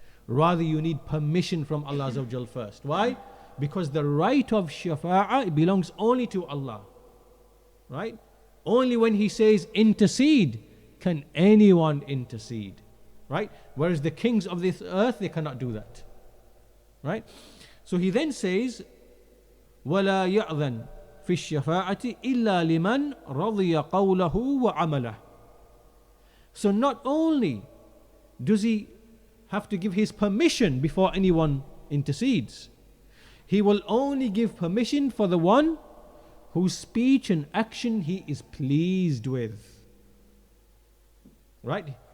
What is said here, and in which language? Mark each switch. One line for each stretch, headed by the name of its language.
English: Rather, you need permission from Allah Azza wa Jal first. Why? Because the right of shafa'ah belongs only to Allah. Right? Only when He says intercede can anyone intercede. Right? Whereas the kings of this earth, they cannot do that. Right? So he then says,
Arabic: وَلَا يَأْذَنْ فِي الشَّفَاعَةِ إِلَّا لِمَنْ رَضِيَ قَوْلَهُ وَعَمَلَهُ.
English: So not only does he have to give his permission before anyone intercedes, he will only give permission for the one whose speech and action he is pleased with. Right?